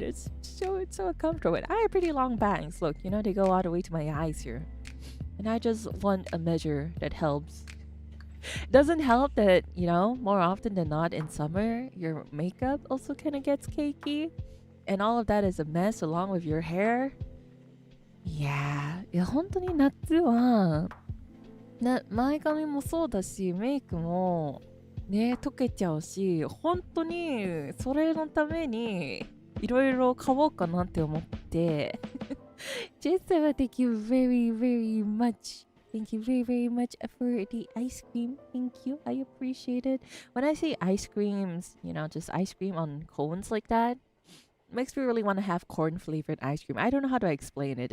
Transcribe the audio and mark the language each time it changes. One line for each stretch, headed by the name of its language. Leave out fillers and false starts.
English: It's so uncomfortable. And I have pretty long bangs. Look, you know, they go all the way to my eyes here. And I just want a measure that helps. Doesn't help that, you know, more often than not in summer, your makeup also kind of gets cakey. And all of that is a mess along with your hair. Yeah.
Japanese: いや、本当に夏は、前髪もそうだし、メイクもね、溶けちゃうし、本当にそれのためにいろいろ買おうかなって思って。
English: Just thank you very, very much. Thank you very, very much for the ice cream. Thank you. I appreciate it. When I say ice creams, just ice cream on cones like that, makes me really want to have corn flavored ice cream. I don't know how to explain it.